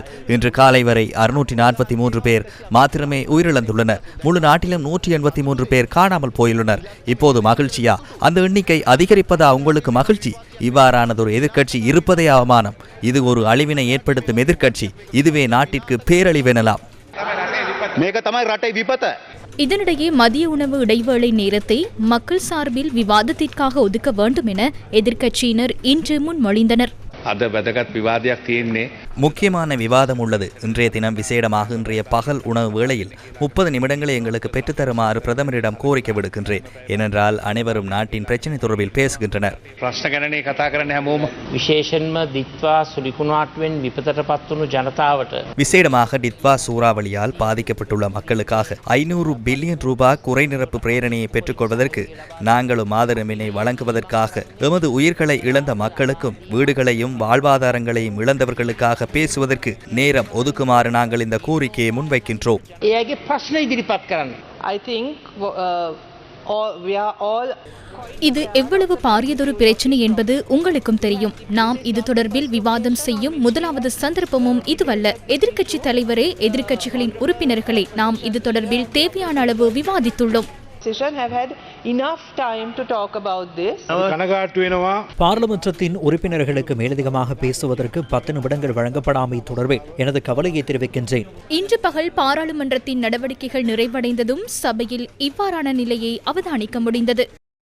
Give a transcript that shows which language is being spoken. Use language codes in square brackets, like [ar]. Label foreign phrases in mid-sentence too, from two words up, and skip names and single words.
[ta] இன்று காலை வரை 643 பேர் மாத்திரமே உயிரிழந்துள்ளனர். முழு நாட்டிலும் 183 பேர் காணாமல் போயுள்ளனர். இப்போது மகிழ்ச்சியா? அந்த எண்ணிக்கை அதிகரிப்பதா உங்களுக்கு மகிழ்ச்சி? இவ்வாறானதொரு எதிர்க்கட்சி இருப்பதே அவமானம். இது ஒரு அழிவினை ஏற்படுத்தும் எதிர்க்கட்சி. இதுவே நாட்டிற்கு பேரழிவெனலாம். [si] මේක තමයි රටේ විපත. [ta] இதனிடையே மதிய உணவு இடைவேளை நேரத்தை மக்கள் சார்பில் விவாதத்திற்காக ஒதுக்க வேண்டும் என எதிர்க்கட்சியினர் இன்று முன்மொழிந்தனர். [si] අද වැදගත් විවාදයක් තියෙන්නේ. [ta] முக்கியமான விவாதம் உள்ளது. இன்றைய தினம் விசேடமாக இன்றைய பகல் உணவு வேளையில் 30 நிமிடங்களை எங்களுக்கு பெற்றுத்தருமாறு பிரதமரிடம் கோரிக்கை விடுக்கின்றேன். ஏனென்றால் அனைவரும் நாட்டின் பிரச்சினை தொடர்பில் பேசுகின்றனர். [si] ප්‍රශ්න ගැනනේ කතා කරන්නේ හැමෝම. විශේෂයෙන්ම දිත්වා සුලිකුණාටුවෙන් විපතටපත් වුණු ජනතාවට [ta] விசேடமாக டிட்வா சூறாவளியால் பாதிக்கப்பட்டுள்ள மக்களுக்காக 500 பில்லியன் ரூபாய் குறைநிரப்பு பிரேரணையை பெற்றுக்கொள்வதற்கு நாங்களும் ஆதரவினை வழங்குவதற்காக எமது உயிர்களை இழந்த மக்களுக்கும் வீடுகளையும் வாழ்வாதாரங்களையும் இழந்தவர்களுக்காக பேசுவதற்கு நேரம் ஒதுக்குமாறு நாங்கள் இந்த கோரிக்கையை முன்வைக்கின்றோம். [si] එයාගේ ප්‍රශ්න ඉදිරිපත් කරන්න. [en] I think we are all [ta] இது எவ்வளவு பாரியதொரு பிரச்சனை என்பது உங்களுக்கும் தெரியும். நாம் இது தொடர்பில் விவாதம் செய்யும் முதலாவது சந்தர்ப்பமும் இதுவல்ல. எதிர்க்கட்சி தலைவரே, எதிர்க்கட்சிகளின் உறுப்பினர்களே, நாம் இது தொடர்பில் தேவையான அளவு விவாதித்துள்ளோம். [en] have had enough time to talk about this. [si] කනගාටු වෙනවා. [ta] பாராளுமன்றத்தின் உறுப்பினர்களுக்கு மேலதிகமாக பேசுவதற்கு 10 நிமிடங்கள் வழங்கப்படாமை தொடர்பில் எனது கவலையை தெரிவிக்கின்றேன். இன்று பகல் பாராளுமன்றத்தின் நடவடிக்கைகள் நிறைவடைந்ததும் சபையில் இவ்வாறான நிலையை அவதானிக்க முடிந்தது.